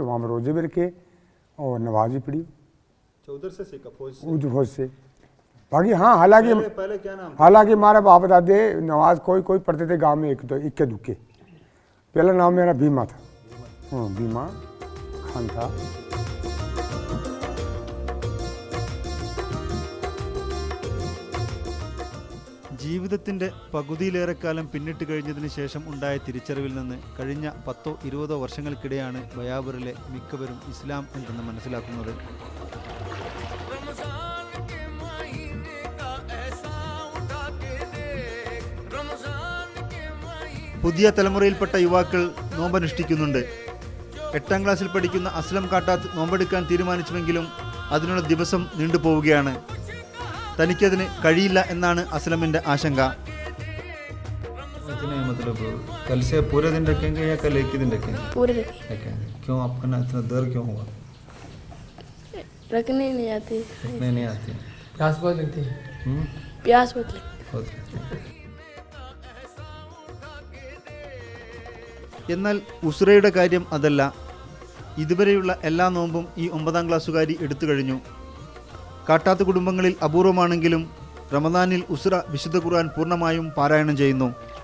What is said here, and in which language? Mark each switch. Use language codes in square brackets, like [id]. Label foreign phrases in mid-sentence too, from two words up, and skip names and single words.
[hi] वहाँ पर रोजे भी रखे और नमाज भी पढ़ी. उधर से सीखा फौज से. बाकी हाँ, हालांकि पहले क्या नाम? हालांकि हमारे बाप दादे नमाज कोई पढ़ते थे गांव में, इक्के दुक्के. पहला नाम मेरा भीमा था. भीमा खान था. [ml] ജീവിതത്തിൻ്റെ പകുതിയിലേറെക്കാലം പിന്നിട്ട് കഴിഞ്ഞതിന് ശേഷം ഉണ്ടായ തിരിച്ചറിവിൽ നിന്ന് കഴിഞ്ഞ 10-20 വർഷങ്ങൾക്കിടെയാണ് ബയാബറിലെ മിക്കവരും ഇസ്ലാം എന്തെന്ന് മനസ്സിലാക്കുന്നത്. പുതിയ തലമുറയിൽപ്പെട്ട യുവാക്കൾ നോമ്പനുഷ്ഠിക്കുന്നുണ്ട്. 8ാം ക്ലാസ്സിൽ പഠിക്കുന്ന അസ്ലം കാട്ടാത്ത് നോമ്പെടുക്കാൻ തീരുമാനിച്ചുവെങ്കിലും അതിനുള്ള ദിവസം നീണ്ടുപോവുകയാണ്. തനിക്കതിന് കഴിയില്ല എന്നാണ് അസ്ലമിൻ്റെ ആശങ്ക. [hi] इतने मतलब कल से पूरे दिन रखेंगे या कल एक ही दिन रखेंगे? पूरे रखेंगे. क्यों आपका ना इतना डर क्यों हुआ? रखने ही नहीं आती. रखने नहीं आती. प्यास बहुत लगती है. प्यास बहुत लगती है. [ml] എന്നാൽ ഉസ്രയുടെ കാര്യം അതല്ല. ഇതുവരെയുള്ള എല്ലാ നോമ്പും ഈ 9ാം ക്ലാസ്സുകാരി എടുത്തു കഴിഞ്ഞു. കാട്ടാത്ത കുടുംബങ്ങളിൽ അപൂർവമാണെങ്കിലും റമദാനിൽ ഉസ്ര വിശുദ്ധ ഖുർആൻ പൂർണ്ണമായും പാരായണം ചെയ്യുന്നു.